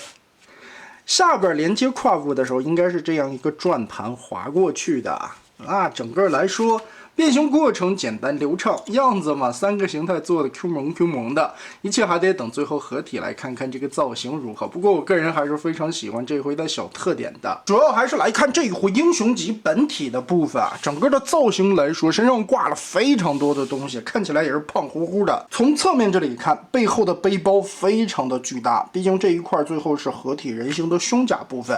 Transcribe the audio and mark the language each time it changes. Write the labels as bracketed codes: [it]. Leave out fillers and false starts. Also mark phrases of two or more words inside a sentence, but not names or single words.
[zh] 下邊連接胯部的時候，應該是這樣一個轉盤滑過去的啊。整個來說，變形過程簡單流暢，樣子嘛，3個形態做的 Q 萌的，一切還得等最後合體來看看這個造型如何。不過我個人還是非常喜歡這回的小特點的，主要還是來看这一回英雄级本體的部分啊。整個的造型來說，身上掛了非常多的東西，看起來也是胖乎乎的。從側面這裡看，背後的背包非常的巨大，畢竟這一塊最後是合體人形的胸甲部分。